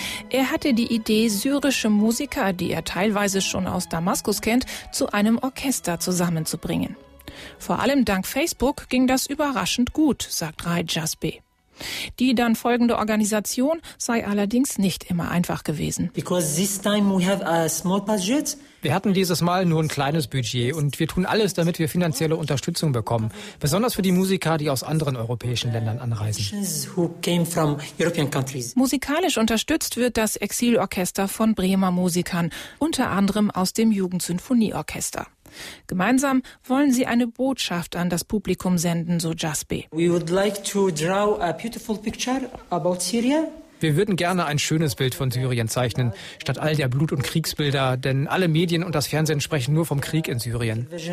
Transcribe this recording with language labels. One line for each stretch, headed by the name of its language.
German: Er hatte die Idee, syrische Musiker, die er teilweise schon aus Damaskus kennt, zu einem Orchester zusammenzubringen. Vor allem dank Facebook ging das überraschend gut, sagt Rai Jasbe. Die dann folgende Organisation sei allerdings nicht immer einfach gewesen.
English: Because this time we have a small budget.
German: Wir hatten dieses Mal nur ein kleines Budget und wir tun alles, damit wir finanzielle Unterstützung bekommen, besonders für die Musiker, die aus anderen europäischen Ländern anreisen.
English: Who came from European countries.
German: Musikalisch unterstützt wird das Exilorchester von Bremer Musikern, unter anderem aus dem Jugendsinfonieorchester. Gemeinsam wollen sie eine Botschaft an das Publikum senden, so Jasbe.
English: We would like to draw a beautiful picture about Syria.
German: Wir würden gerne ein schönes Bild von Syrien zeichnen, statt all der Blut- und Kriegsbilder, denn alle Medien und das Fernsehen sprechen nur vom Krieg in Syrien.